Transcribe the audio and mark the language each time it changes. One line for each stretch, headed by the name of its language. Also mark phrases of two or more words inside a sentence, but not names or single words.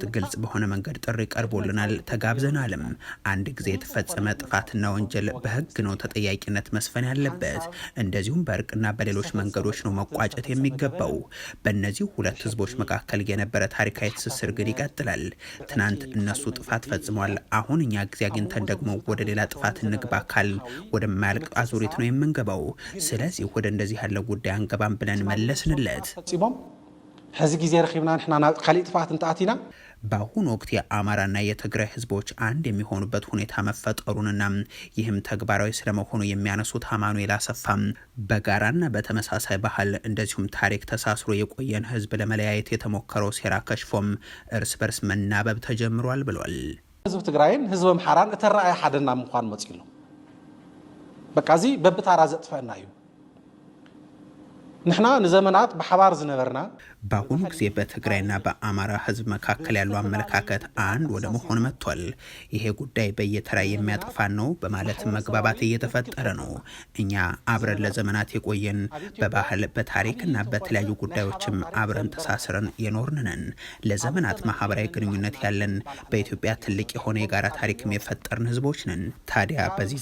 Amharic: ግልጽ በሆነ መንገድ ጥሪ ቀርቦልናል፣ ተጋብዘናልም። አንድ ጊዜ የተፈጸመ ጥፋትና ወንጀል በህግ ነው ተጠያቂነት መስፈን ያለበት። እንደዚህ እንደዚሁም በእርቅና በሌሎች መንገዶች ነው መቋጨት የሚገባው። በእነዚህ ሁለት ህዝቦች መካከል የነበረ ታሪካዊ ትስስር ግን ይቀጥላል። ትናንት እነሱ ጥፋት ፈጽሟል። አሁን እኛ ጊዜ አግኝተን ደግሞ ወደ ሌላ ጥፋት እንግባ ካል ወደማያልቅ አዙሪት ነው የምንገባው። ስለዚህ ወደ እንደዚህ ያለ ጉዳይ አንገባም ብለን መለስንለት።
Tigrinya: ህዚ ጊዜ ረኺብና ንሕና ናብ ካሊእ ጥፋት እንተኣቲና
Amharic: በአሁኑ ወቅት የአማራና የትግራይ ህዝቦች አንድ የሚሆኑበት ሁኔታ መፈጠሩንና ይህም ተግባራዊ ስለመሆኑ የሚያነሱት አማኑኤል አሰፋም በጋራና በተመሳሳይ ባህል እንደዚሁም ታሪክ ተሳስሮ የቆየን ህዝብ ለመለያየት የተሞከረው ሴራ ከሽፎም እርስ በርስ መናበብ ተጀምሯል ብሏል።
Tigrinya: ህዝብ ትግራይን ህዝብ አምሓራን እተረአየ ሓደና ምኳን መጽኢሉ በቃ እዚ በብታራ ዘጥፈና እዩ ንሕና ንዘመናት በሓባር ዝነበርና
Amharic: በአሁኑ ጊዜ በትግራይና በአማራ ህዝብ መካከል ያለው አመለካከት አንድ ወደ መሆን መጥቷል። ይሄ ጉዳይ በየተራ የሚያጠፋን ነው በማለት መግባባት እየተፈጠረ ነው። እኛ አብረን ለዘመናት የቆየን በባህል በታሪክና በተለያዩ ጉዳዮችም አብረን ተሳስረን የኖርንነን ለዘመናት ማህበራዊ ግንኙነት ያለን በኢትዮጵያ ትልቅ የሆነ የጋራ ታሪክም የፈጠርን ህዝቦች ነን። ታዲያ በዚህ